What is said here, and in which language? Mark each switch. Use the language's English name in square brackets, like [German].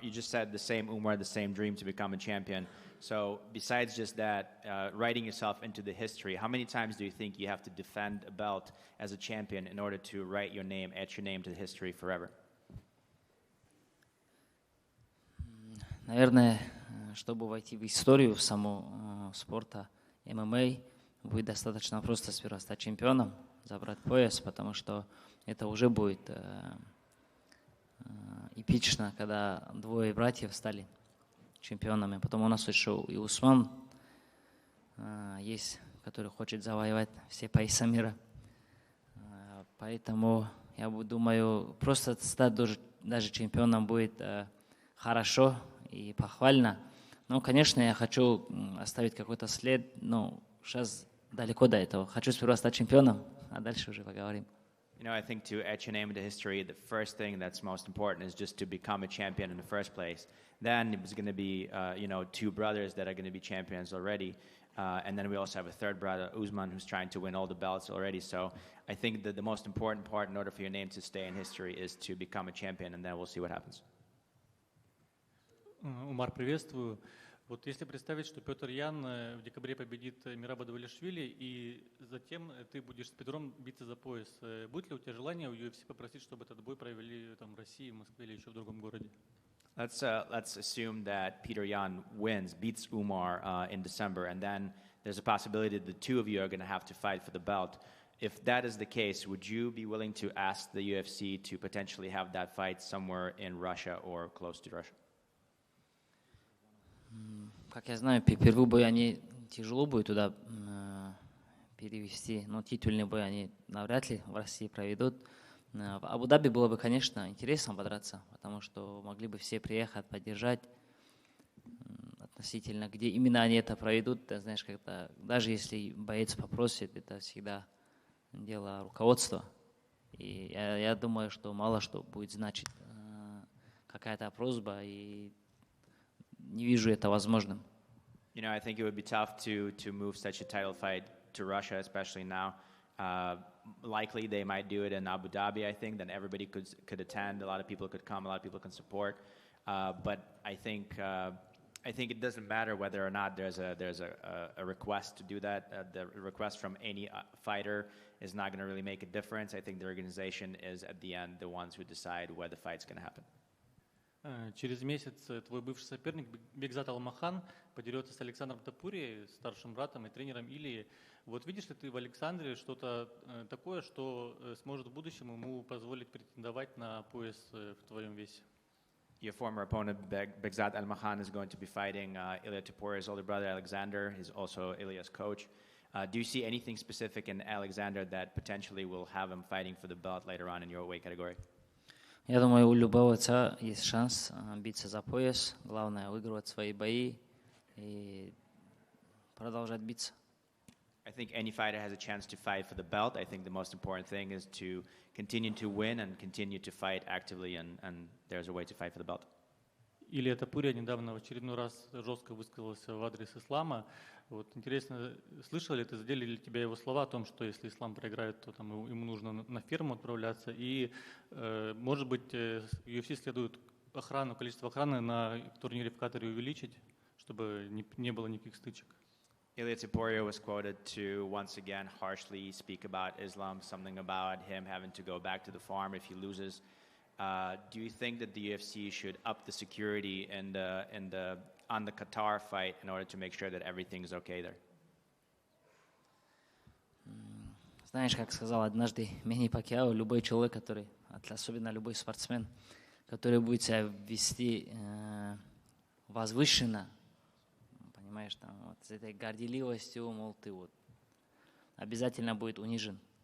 [English] You just said the same Umar, the same dream to become a champion. So besides just that, writing yourself into the history, how many times do you think you have to defend a belt as a champion in order to write your name, etch your name to the history forever? [Russian] Наверное, чтобы войти в историю в саму спорта ММА, будет достаточно просто сперва стать чемпионом, забрать пояс, потому что это уже будет эпично, когда 2 братьев стали чемпионами. Потом у нас еще и Усман есть, который хочет завоевать все пояса мира. Поэтому я думаю, просто стать даже чемпионом будет хорошо и похвально. Но, конечно, я хочу оставить какой-то след, но сейчас далеко до этого. Хочу сперва стать чемпионом, а дальше уже поговорим. [English] You know, I think to etch your name into history, the first thing that's most important is just to become a champion in the first place. Then it's going to be, two brothers that are going to be champions already. And then we also have a third brother, Usman, who's trying to win all the belts already. So I think that the most important part in order for your name to stay in history is to become a champion, and then we'll see what happens. [Russian] Умар, приветствую. Вот если представить, что Петр Ян в декабре победит Мераба Давлишвили, и затем ты будешь с Петром биться за пояс, будет ли у тебя желание у UFC попросить, чтобы этот бой провели там в России, в Москве или еще в другом городе? [English] Let's assume that Peter Yan beats Umar in December, and then there's a possibility that the two of you are going to have to fight for the belt. If that is the case, would you be willing to ask the UFC to potentially have that fight somewhere in Russia or close to Russia? [Russian] Как я знаю, первый бой они тяжело будет туда перевести, но титульный бой они навряд ли в России проведут. В Абу-Даби было бы, конечно, интересно подраться, потому что могли бы все приехать, поддержать. Относительно, где именно они это проведут, ты знаешь, как-то, даже если боец попросит, это всегда дело руководства. И я думаю, что мало что будет значить какая-то просьба, и не вижу это возможным. [English] You know, I think it would be tough to move such a title fight to Russia, especially now. Likely they might do it in Abu Dhabi, I think, then everybody could attend, a lot of people could come, a lot of people can support. But I think it doesn't matter whether or not there's a request to do that. The request from any fighter is not going to really make a difference. I think the organization is, at the end, the ones who decide where the fight's going to happen. [Russian] Через месяц твой бывший соперник Бекзат Алмахан подерется с Александром Топури, старшим братом и тренером Илии. Вот видишь ли ты в Александре что-то такое, что сможет в будущем ему позволить претендовать на пояс в твоем весе? [English] Your former opponent, Begzat Almakhan, is going to be fighting Ilia Topury's older brother, Alexander. He's also Ilia's coach. Do you see anything specific in Alexander that potentially will have him fighting for the belt later on in your weight category? [Russian] Я думаю, у любого отца есть шанс биться за пояс. Главное выигрывать свои бои и продолжать биться. [English] I think any fighter has a chance to fight for the belt. I think the most important thing is to continue to win and continue to fight actively, and there's a way to fight for the belt. [Russian] Илья Топурия недавно в очередной раз жестко высказался в адрес ислама. Вот интересно, слышал ли ты, задели ли тебя его слова о том, что если ислам проиграет, то там ему нужно на ферму отправляться, и, может быть, UFC следует количество охраны на турнире в Катаре увеличить, чтобы не было никаких стычек? [English] Ilia Topuria was quoted to once again harshly speak about Islam, something about him having to go back to the farm if he loses. Do you think that the UFC should up the security on the Qatar fight in order to make sure that everything is okay there? [Russian] Знаешь, как сказал однажды Мэнни Пакьяо, любой человек, который, особенно любой спортсмен, который будет себя вести возвышенно, понимаешь, там, вот, с этой горделивостью, мол, ты вот обязательно будет унижен.